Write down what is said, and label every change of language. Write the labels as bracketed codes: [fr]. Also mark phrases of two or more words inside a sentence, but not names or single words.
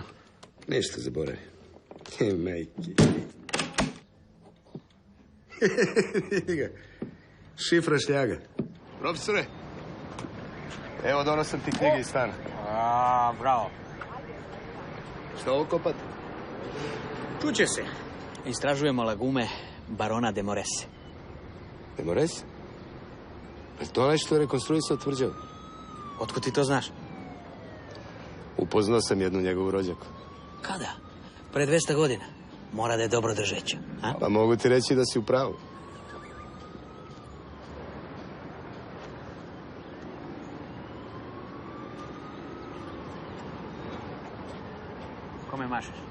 [sr] Ništa, zaboravi. Majke. Vidi ga. Šifra šljaga. Profesore, evo donosam ti knjige iz stana. Bravo. Šta ovo kopate? Čuće se. Istražujemo lagume barona de Morese. De Morese? Pa to onaj što je rekonstruisao tvrđavu? Otko ti to znaš? Upoznao sam jednu njegovu rođaku. Kada? Pre 200 godina. Mora da je dobro držeća. A? Pa mogu ti reći da si u pravu. Kome mašeš?